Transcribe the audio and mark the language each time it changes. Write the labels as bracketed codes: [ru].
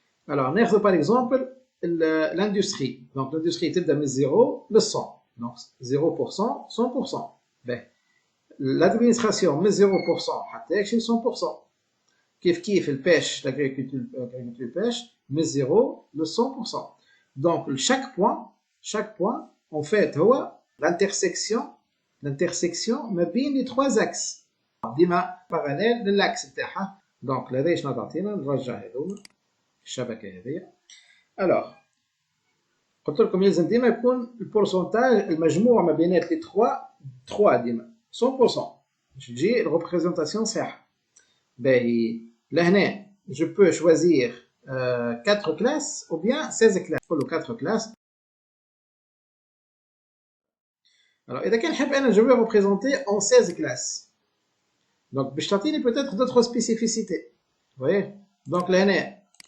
[fr] alors ناخذ par exemple l'industrie. donc l'industrie [ar] تبدأ من [fr] 0 ل 100. donc 0% 100%. ben l'administration من 0% حتى يكشي 100%. كيف البêche l'agriculture pêche من 0 ل 100%. donc chaque point en fait هو l'intersection [ar] ما بين [fr] les trois axes ديما parallèle للاكس نتاعها. [ar] donc هذا شنو تعطينا نرجع هذوما الشبكه هذيا. alors قلت لكم لازم ديما يكون البورسنتاج المجموع ما بينات لي 3 ديما 100% باش تجي الريبريزونطاسيون صحيحه. [fr] باهي لهنا je peux choisir 4 classes ou bien 16 classes. [ar] نقولوا [fr] 4 classes. alors إذا كان نحب أنا je vais représenter en 16 classes. donc [ar] باش تعطيني [fr] peut-être d'autres spécificités. vous voyez. donc لهنا